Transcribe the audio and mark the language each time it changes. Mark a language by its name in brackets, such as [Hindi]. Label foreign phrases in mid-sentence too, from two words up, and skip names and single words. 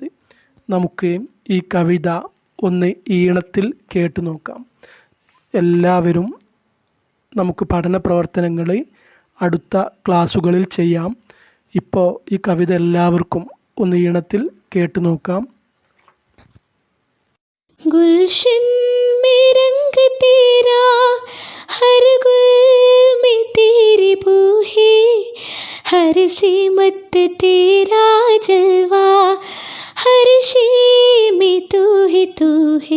[Malayalam] നമുക്ക് ഈ കവിത ഒന്ന് ഈണത്തിൽ കേട്ടു നോക്കാം. എല്ലാവരും നമുക്ക് പഠന പ്രവർത്തനങ്ങൾ അടുത്ത ക്ലാസ്സുകളിൽ ചെയ്യാം. ഇപ്പോൾ ഈ കവിത എല്ലാവർക്കും ഒന്ന് ഈണത്തിൽ കേട്ടു നോക്കാം. [Urdu] گلشن میں رنگ تیرا، ہر گل میں تیری بو ہے، ہر سمت تیرا جلوہ، ہر شے میں تو ہے.